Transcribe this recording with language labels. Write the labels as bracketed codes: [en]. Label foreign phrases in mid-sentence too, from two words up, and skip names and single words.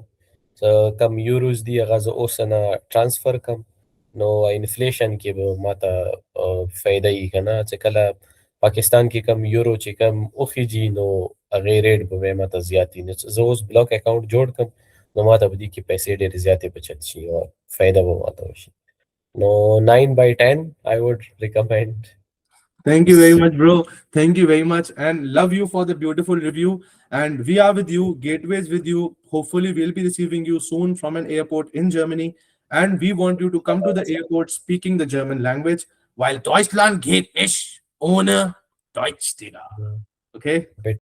[ps] کم یوروز دي هغه زه اوس نه ټرانسفر کم نو انفلیشن کې به ماته فایده یي که نه، چې کله پاکستان کې کم یورو چې کم وخیږي نو هغې ریټ به بیا ماته زیات وي. نو زه اوس [en] block account [ps] جوړ کړم نو ماته په دې کې پیسې ډېرې زیاتې بچت شي او فایده به ماته وشي. [en] نو 9/10 I would recommend. Thank you very much, bro. Thank you very much, and love you for the beautiful review. And we are with you, Gateways with you. Hopefully, we'll be receiving you soon from an airport in Germany, and we want you to come to the airport speaking the German language. [de] While Deutschland geht nicht ohne Deutsch, Digga. [en] Okay.